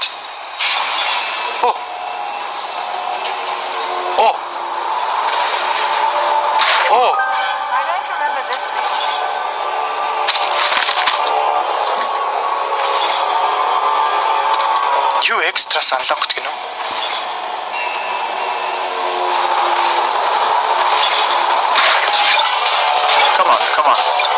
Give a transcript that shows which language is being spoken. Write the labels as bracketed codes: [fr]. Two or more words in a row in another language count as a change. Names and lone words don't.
[en] Oh. Oh. Oh. I don't remember this bit. You extra unlocked [mn] гэнэ үү? [en] Come on.